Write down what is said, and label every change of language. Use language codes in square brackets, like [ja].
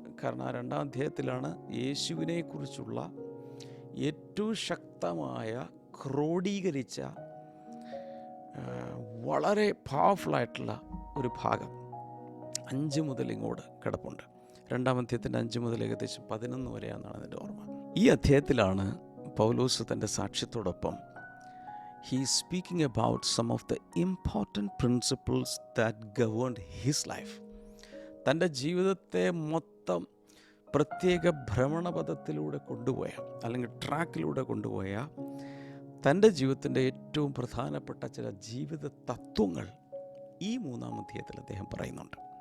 [ml] കാരണം ആ 2-ാം അധ്യായത്തിലാണ് യേശുവിനെക്കുറിച്ചുള്ള ഏറ്റവും ശക്തമായ ക്രോഡീകരിച്ച വളരെ പവർഫുള്ളായിട്ടുള്ള ഒരു ഭാഗം 5 മുതൽ ഇങ്ങോട്ട് കിടപ്പുണ്ട്. 2-ാം അധ്യായത്തിൻ്റെ 5 മുതൽ ഏകദേശം 11 വരെയാണെന്നാണ് എൻ്റെ ഓർമ്മ. ഈ അധ്യായത്തിലാണ് പൗലോസ് തൻ്റെ സാക്ഷ്യത്തോടൊപ്പം [en] he is speaking about some of the important principles that governed his life. [ml] തൻ്റെ ജീവിതത്തെ മൊത്തം പ്രത്യേക ഭ്രമണപഥത്തിലൂടെ കൊണ്ടുപോയ, അല്ലെങ്കിൽ ട്രാക്കിലൂടെ കൊണ്ടുപോയ തൻ്റെ ജീവിതത്തിൻ്റെ ഏറ്റവും പ്രധാനപ്പെട്ട ചില ജീവിത തത്വങ്ങൾ ഈ 3-ാം അധ്യായത്തിൽ അദ്ദേഹം പറയുന്നുണ്ട്.